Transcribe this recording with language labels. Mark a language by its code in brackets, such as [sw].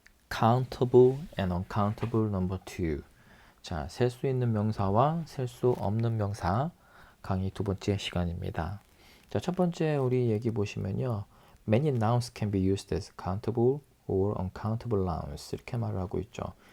[en] countable and uncountable number two. [ko] 자, 셀 수 있는 명사와 셀 수 없는 명사 강의 두 번째 시간입니다. 자, 첫 번째 우리 얘기 보시면요. [en] Many nouns can be used as countable or uncountable nouns [ko] 이렇게 말을 하고 있죠.